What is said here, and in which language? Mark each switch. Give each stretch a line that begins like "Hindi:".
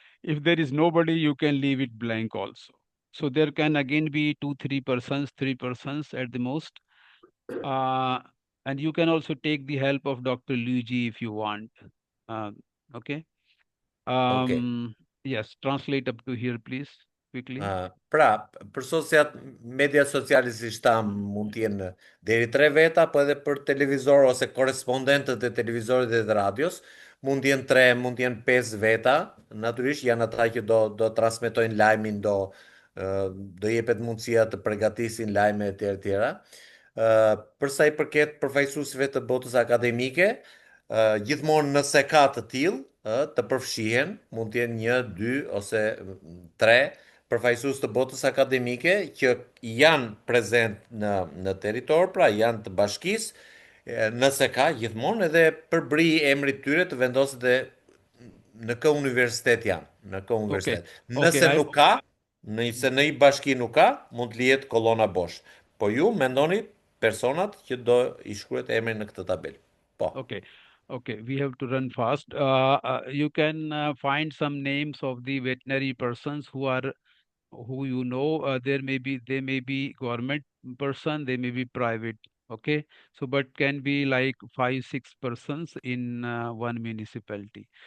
English: If there is nobody, you can leave it blank also. So there can again be 2, 3 persons, 3 persons at the most. And you can also take the help of Dr. Luigi if you want. Okay. Yes, translate up to here, please, quickly.
Albanian: Pra, për media sociale si shtam mund të jenë deri 3 veta, po edhe për televizor ose korrespondentët e televizorit dhe të radios, mund të jenë 3, mund të jenë 5 veta, natyrisht janë ata që do transmetojnë lajmin, do jepet mundësia të përgatisin lajme e tjera. Për sa i përket përfaqësuesve të botës akademike, gjithmonë nëse ka të tillë të përfshihen, mund të jenë 1, 2 ose 3 përfaqësues të botës akademike që janë prezent në territor, pra janë të bashkisë, nëse ka gjithmonë edhe përbri emrit tyre të vendoset dhe në kë universitet janë, në kë universitet. Nëse nuk ka, nëse në një bashki nuk ka, mund të lihet kolona bosh. Po ju mendoni personat që do I shkruhet emri në këtë tabel. Po.
English: Okay, we have to run fast. You can find some names of the veterinary persons who you know. They may be government person, they may be private. Okay, so but can be like 5, 6 persons in one municipality.